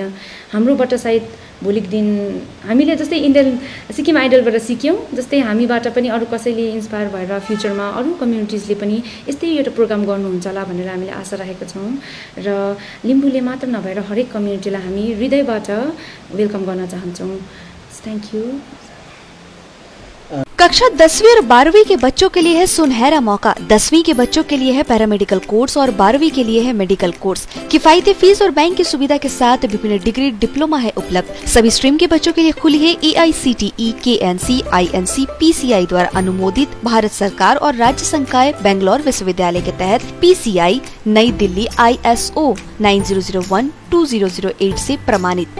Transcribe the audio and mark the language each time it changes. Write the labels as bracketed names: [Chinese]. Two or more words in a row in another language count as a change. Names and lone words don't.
[Nepali] हाम्रोबाट सायद भोलिको दिन हामीले जस्तै सिक्किम आइडलबाट सिक्यौँ जस्तै हामीबाट पनि अरू कसैले इन्सपायर भएर फ्युचरमा अरू कम्युनिटिजले पनि यस्तै एउटा प्रोग्राम गर्नुहुन्छ होला भनेर हामीले आशा राखेका छौँ। र लिम्बूले मात्र नभएर हरेक कम्युनिटीलाई हामी हृदयबाट वेलकम गर्न चाहन्छौँ। [English] Thank you. [Hindi] कक्षा 10वीं और 12वीं के बच्चों के लिए है सुनहरा मौका। 10वीं के बच्चों के लिए है [English] paramedical course [Hindi] और 12वीं के लिए है [English] medical course. [Hindi] किफायती फीस और बैंक की सुविधा के साथ विभिन्न [English] degree diploma [Hindi] है उपलब्ध। सभी स्ट्रीम के बच्चों के लिए खुली है AICTE, KNC, INC, PCI द्वारा अनुमोदित भारत सरकार और राज्य संकाय बेंगलोर विश्वविद्यालय के तहत PCI नई दिल्ली ISO 9001-2008 से प्रमाणित।